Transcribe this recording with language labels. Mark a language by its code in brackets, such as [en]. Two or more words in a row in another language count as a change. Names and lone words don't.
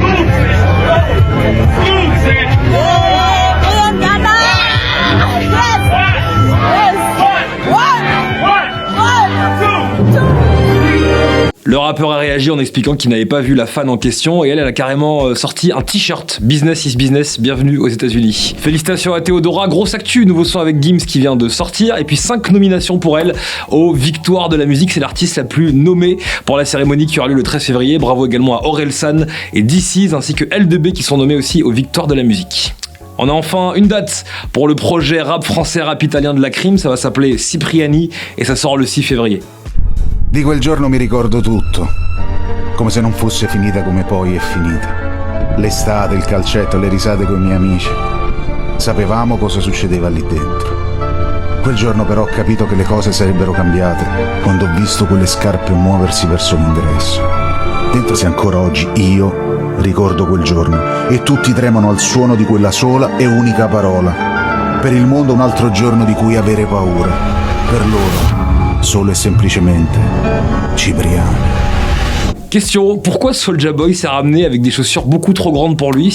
[fr] Le rappeur a réagi en expliquant qu'il n'avait pas vu la fan en question et elle a carrément sorti un t-shirt Business is Business, bienvenue aux États-Unis. Félicitations à Théodora, grosse actu, nouveau son avec Gims qui vient de sortir et puis 5 nominations pour elle aux Victoires de la musique. C'est l'artiste la plus nommée pour la cérémonie qui aura lieu le 13 février. Bravo également à Orelsan et DC's ainsi que LDB qui sont nommés aussi aux Victoires de la musique. On a enfin une date pour le projet rap français, rap italien de la Crime, ça va s'appeler Cipriani et ça sort le 6 février. [it] Di quel giorno mi ricordo tutto, come se non fosse finita come poi è finita. L'estate, il calcetto, le risate con i miei amici. Sapevamo cosa succedeva lì dentro. Quel giorno però ho capito che le cose sarebbero cambiate quando ho visto quelle scarpe muoversi verso l'ingresso. Dentro se ancora oggi io ricordo quel giorno e tutti tremano al suono di quella sola e unica parola. Per il mondo un altro giorno di cui avere paura. Per loro solo et semplicemente Cipriani. [fr] Question, pourquoi Soulja Boy s'est ramené avec des chaussures beaucoup trop grandes pour lui?